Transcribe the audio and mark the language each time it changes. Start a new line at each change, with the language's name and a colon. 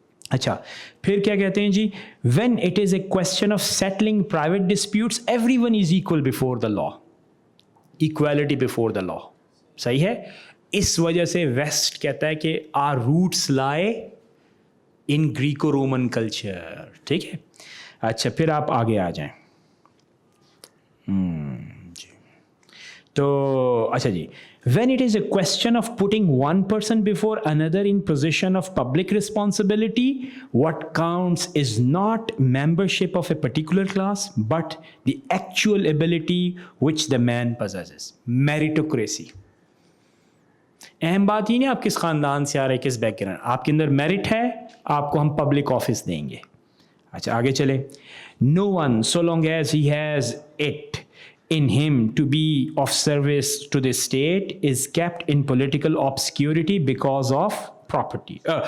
Urdu: اچھا, پھر کیا کہتے ہیں جی,
English: When it is a question of settling private disputes everyone is equal before the law, equality before the law.
Urdu: صحیح ہے. اس وجہ سے ویسٹ کہتا ہے کہ
English: Our roots lie in Greco Roman culture.
Urdu: ٹھیک ہے. اچھا, پھر آپ آگے آ جائیں. جی, تو اچھا جی,
English: when it is a question of putting one person before another in position of public responsibility, what counts is not membership of a particular class but the actual ability which the man possesses. Meritocracy.
Urdu: اہم بات یہ نہیں آپ کس خاندان سے آ رہے, کس بیک گراؤنڈ, آپ کے اندر میرٹ ہے, آپ کو ہم پبلک آفس دیں گے. اچھا, آگے چلے.
English: No one so long as he has it in him to be of service to the state is kept in political obscurity because of poverty.